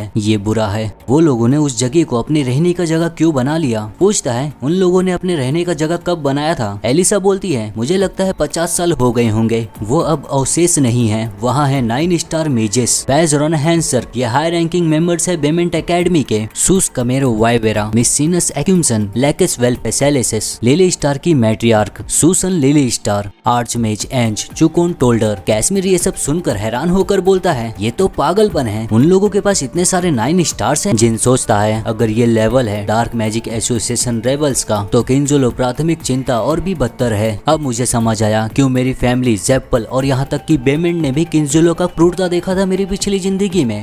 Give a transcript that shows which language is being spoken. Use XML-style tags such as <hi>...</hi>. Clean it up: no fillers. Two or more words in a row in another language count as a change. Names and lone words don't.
<hi>ये बुरा है, वो लोगों ने उस जगह को अपने रहने का जगह क्यों बना लिया? पूछता है उन लोगों ने अपने रहने का जगह कब बनाया था? एलिसा बोलती है मुझे लगता है 50 साल हो गए होंगे। वो अब अवशेष नहीं है। वहाँ है</hi> <en>9 star mages,</en> <hi>पैजरॉन हैंसर, ये</hi> <en>high ranking members</en> <hi>है बेमेंट एकेडमी के। सूस कमेरो वाइवेरा, मिसिनस एक्यूमसन, लेकेस वेल्पेसेलेसिस, लिली स्टार की मैट्रियार्क, सूसन लिली स्टार, आर्चमेज एंज, चुकोन टोल्डर। कैश्मीर ये सब सुनकर हैरान होकर बोलता है ये तो पागलपन है। उन लोगों के पास इतने सारे 9 स्टार्स हैं। जिन सोचता है अगर ये लेवल है डार्क मैजिक एसोसिएशन रेबल्स का तो किंजुलो प्राथमिक चिंता और भी बदतर है। अब मुझे समझ आया क्यों मेरी फैमिली जेप्पल और यहाँ तक कि बेमेंट ने भी किंजुलो का क्रूरता देखा था मेरी पिछली जिंदगी में।</hi>